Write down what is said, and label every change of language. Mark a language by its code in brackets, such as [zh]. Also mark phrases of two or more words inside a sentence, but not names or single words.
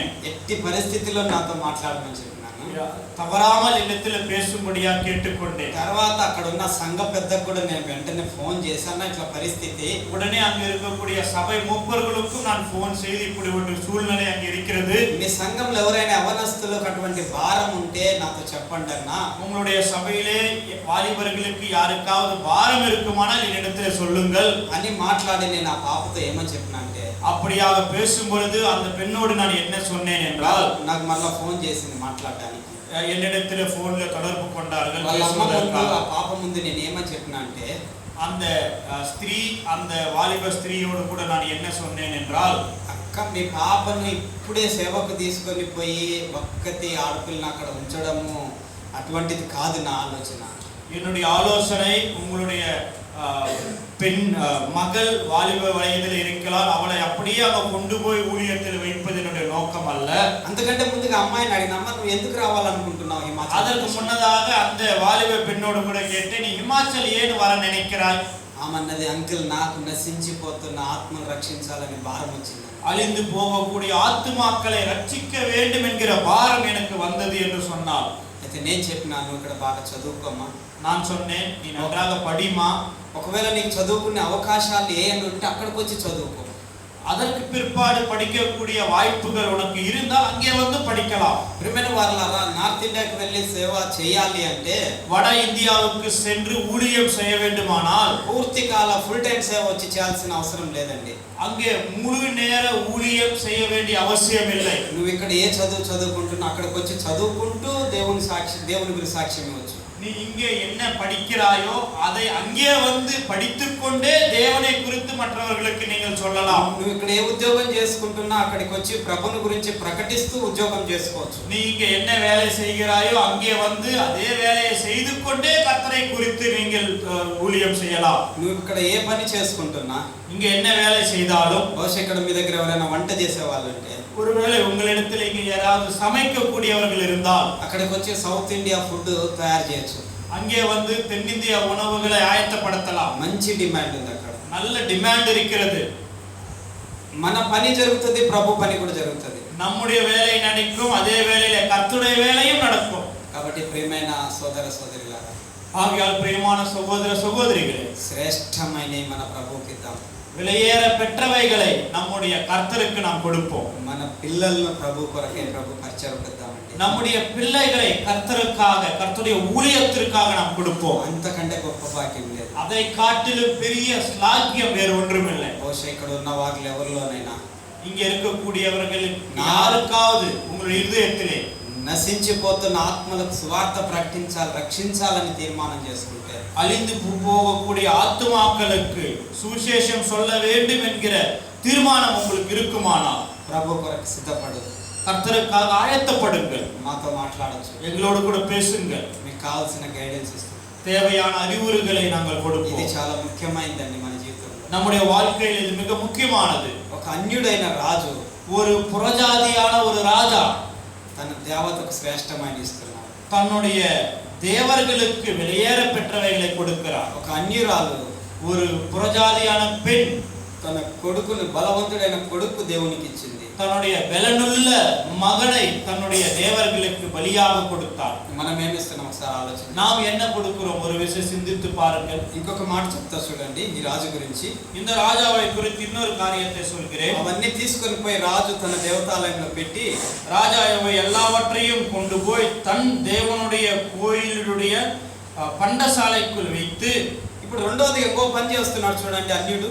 [te] ఎట్టి పరిస్థితిలో నాతో మాట్లాడమని చెప్పినాను. [ta] தவறாமல் இல்லத்தில் பேசும்படியா கேட்டுக்கொண்டேன். [te] తర్వాత అక్కడ ఉన్న సంఘ పెద్దకు కూడా నేను వెంటనే ఫోన్ చేశాను, ఇట్లా పరిస్థితి. [ta] உடனே அங்க இருக்கக்கூடிய சபை மூப்பர்களுக்கும் நான் போன் செய்து இப்படி ஒரு சூழ்நிலை அங்க இருக்கிறது, [te] మీ సంఘంలో ఎవరైనా యవనస్తులకు అటువంటి భారం ఉంటే నాతో చెప్పండి అన్నా. [ta] உங்களுடைய சபையிலே வாலிபர்களுக்கு யாருக்காவது பாரம் இருக்குமானால் என்னிடத்துல சொல்லுங்கள் [te] అని మాట్లాడి నేను ఆ పాపతో ఏమని చెప్పినా అంటే, [ta] அப்படியாக பேசும் பொழுது அந்த பெண்ணோடு நான் என்ன சொன்னேன் என்றால், [te] నాకు మళ్ళీ ఫోన్ చేసింది మాట్లాడడానికి. [ta] என்னிடத்துல போன்ல தொடர்பு கொண்டார்கள். [te] వాళ్ళ అమ్మ ముందు, ఆ పాప ముందు నేను ఏమని చెప్పినా అంటే, [ta] அந்த ஸ்திரீ, அந்த வாலிப ஸ்திரீயோடு கூட நான் என்ன சொன்னேன் என்றால், [te] అక్క మీ పాపను ఇప్పుడే సేవకు తీసుకొని పోయి ఒక్కతి ఆడపిల్లని అక్కడ ఉంచడము అటువంటిది కాదు నా ఆలోచన. [ta] என்னுடைய ஆலோசனை, உங்களுடைய பெண் மகள் வாலிப வயதில் இருக்கிறாள், அவளை அப்படியே அவ கொண்டு போய் ஊழியத்தில் வைப்பது என்னுடைய நோக்கம் அல்ல. [te] అంతకంటే ముందుగా అమ్మాయిని అడిగినమ్మా, నువ్వు ఎందుకు రావాలనుకుంటున్నావు హిమాచల్? [ta] அதற்கு முன்னதாக அந்த வாலிப பெண்ணோடு கூட கேட்டேன், நீ ஹிமாச்சல் ஏன் வர நினைக்கிறாய்? [te] ఆమన్నది, అంకుల్ నాకు నశించిపోతున్న ఆత్మను రక్షించాలని భారం వచ్చింది. [ta] அழிந்து போகக்கூடிய ஆத்துமாக்களை ரட்சிக்க வேண்டும் என்கிற பாரம் எனக்கு வந்தது என்று சொன்னாள். [te] అయితే నేను చెప్పినాను, ఇక్కడ బాగా చదువుకోమ్మా. [ta] நான் சொன்னேன், நீ நன்றாக படிமா, [te] ఒకవేళ నీకు చదువుకునే అవకాశాలు ఏమైనా ఉంటే అక్కడికి వచ్చి చదువుకో. [ta] அதற்கு பிற்பாடு படிக்கக்கூடிய வாய்ப்புகள் உனக்கு இருந்தால் அங்கே வந்து படிக்கலாம். [te] ప్రియమైన వారలారా, నార్త్ ఇండియాకి వెళ్ళి సేవ చేయాలి అంటే, [ta] வட இந்தியாவுக்கு சென்று ஊழியம் செய்ய வேண்டுமானால் [te] పూర్తి కాల [en] full time [te] సేవ వచ్చి చేయాల్సిన అవసరం లేదండి. [ta] அங்கே முழு நேர ஊழியம் செய்ய வேண்டிய அவசியம் இல்லை. [te] నువ్వు ఇక్కడ ఏ చదువుకుంటున్నా అక్కడికి వచ్చి చదువుకుంటూ దేవుని గురించి సాక్ష్యం ఇవ్వచ్చు. [ta] நீ இங்கே என்ன படிக்கிறாயோ அதை அங்கே வந்து படித்துக்கொண்டே தேவனை குறித்து மற்றவர்களுக்கு நீங்கள் சொல்லலாம். [te] నువ్వు ఇక్కడ ఏ ఉద్యోగం చేసుకుంటున్నా అక్కడికి వచ్చి ప్రభుని గురించి ప్రకటిస్తూ ఉద్యోగం చేసుకోవచ్చు. [ta] நீ இங்க என்ன வேலை செய்கிறாயோ அங்கே வந்து அதே வேலையை செய்து கொண்டே கர்த்தரை குறித்து நீங்கள் ஊழியம் செய்யலாம். [te] నువ్వు ఇక్కడ ఏ పని చేసుకుంటున్నా, [ta] இங்க என்ன வேலை செய்தாலும், [te] బహుశా ఇక్కడ మీ దగ్గర ఎవరైనా వంట చేసేవాళ్ళు ఉంటే, [ta] ஒருவேளை உங்களிடத்தில் இங்க யாராவது சமைக்கக்கூடியவர்கள் இருந்தால் [te] అక్కడికి వచ్చి [en] South India food [te] తయారు చేయొచ్చు. [ta] அங்கே வந்து தென்னிந்திய உணவுகளை ஆயத்தப்படுத்தலாம். [te] మంచి డిమాండ్ ఉంది అక్కడ, [ta] நல்ல டிமாண்ட் இருக்கிறது. [te] మన పని జరుగుతుంది, ప్రభు పని కూడా జరుగుతుంది. [ta] நம்முடைய வேலை நடக்கும், அதே வேளையில கர்த்தருடைய வேலையும் நடக்கும். [te] కాబట్టి ప్రియమైన సోదర సోదరులారా, [ta] ஆகையால் பிரியமான சகோதர சகோதரிகளே, [te] శ్రేష్టమైన మన ప్రభువుకి ఇద్దాం. [ta] விலையேற பெற்றவைகளை நம்முடைய கர்த்தருக்கு நாம் கொடுப்போம். [te] మన పిల్లలను ప్రభు కొరకే ప్రభు పరిచయం ఇద్దామండి. [ta] நம்முடைய பிள்ளைகளை கர்த்தருக்காக, கர்த்தருடைய ஊழியத்திற்காக நாம் கொடுப்போம். [te] అంతకంటే గొప్ప భాగ్యం లేదు. [ta] அதை காட்டிலும் பெரிய ஸ்லாக்கியம் வேறு ஒன்றுமில்லை. [te] బహుశా ఇక్కడ ఉన్న వారిలో ఎవరిలోనైనా, [ta] இங்க இருக்கக்கூடியவர்கள் யாருக்காவது உங்களுடைய இதயத்திலே [te] నశించిపోతున్న ఆత్మలకు సువార్త ప్రకటించాలి, రక్షించాలని తీర్మానం చేసుకుంటే, [ta] அழிந்து போகக்கூடிய ஆத்துமாக்களுக்கு சுவிசேஷம் சொல்ல வேண்டும் என்கிற தீர்மானம் உங்களுக்கு இருக்குமானால் [te] ప్రభు కొరకు సిద్ధపడు, [ta] கர்த்தருக்காக ஆயத்தப்படுங்கள். [te] మాతో మాట్లాడొచ్చు, [ta] எங்களோடு கூட பேசுங்கள். [te] మీకు కావాల్సిన గైడెన్స్ ఇస్తాం. [ta] தேவையான அறிவுரைகளை நாங்கள் [te] ఇది [ta] கொடுப்போம். [te] చాలా ముఖ్యమైనదండి మన జీవితంలో. [ta] நம்முடைய வாழ்க்கையில் இது மிக முக்கியமானது. [te] ఒక అన్యుడైన రాజు [ta] ஒரு புறஜாதியான ஒரு ராஜா [te] తన దేవతకు శ్రేష్టమైన ఇస్తున్నాడు. [ta] தன்னுடைய தேவர்களுக்கு வெளியேற பெற்றவைகளை கொடுக்கிறார். [te] ఒక అన్యురాలు [ta] ஒரு புறஜாதியான பெண் [te] తన కొడుకును, బలవంతుడైన కొడుకు దేవునికి ఇచ్చింది. [ta] தன்னுடைய பலனுள்ள மகனை தன்னுடைய தேவர்களுக்கு பலியாக கொடுத்தார். [te] మనం ఏమి ఇస్తున్నాం ఒకసారి ఆలోచించండి. [ta] நாம் என்ன கொடுக்கிறோம்? ஒரு விஷயம் சிந்தித்து பாருங்கள். [te] ఇంకొక మాట చెప్తా చూడండి ఈ రాజు గురించి. [ta] இந்த ராஜாவை குறித்து இன்னொரு காரியத்தை சொல்கிறேன். [te] అవన్నీ తీసుకొని పోయి రాజు తన దేవతాలయంలో పెట్టి [ta] ராஜா இவை எல்லாவற்றையும் கொண்டு போய் தன் தேவனுடைய கோயிலுடைய பண்டசாலைக்குள் வைத்து, [te] ఇప్పుడు రెండోది ఇంకో పని చేస్తున్నాడు చూడండి అన్యుడు.